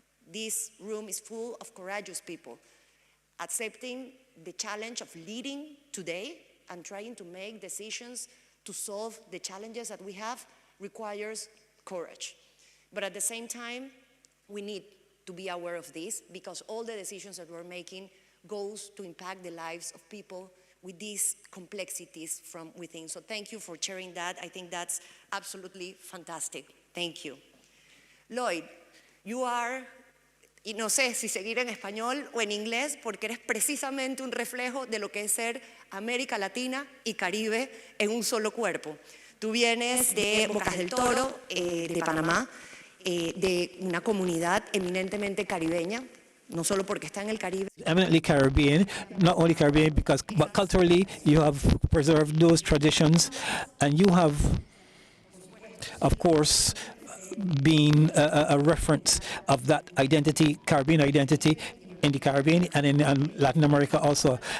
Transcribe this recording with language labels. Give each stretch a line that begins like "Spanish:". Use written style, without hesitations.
English: This room is full of courageous people, accepting the challenge of leading today and trying to make decisions to solve the challenges that we have requires courage. But at the same time, we need to be aware of this, because all the decisions that we're making goes to impact the lives of people with these complexities from within. So thank you for sharing that. I think that's absolutely fantastic. Thank you. Lloyd, you are,
Spanish: y no sé si seguir en español o en inglés, porque eres precisamente un reflejo de lo que es ser América Latina y Caribe en un solo cuerpo. Tú vienes de Bocas del Toro, de Panamá, de una comunidad eminentemente caribeña, no solo porque está en el Caribe.
English: Eminently Caribbean, not only Caribbean, but culturally you have preserved those traditions, and you have, of course, been a reference of that identity, Caribbean identity, in the Caribbean and in Latin America also.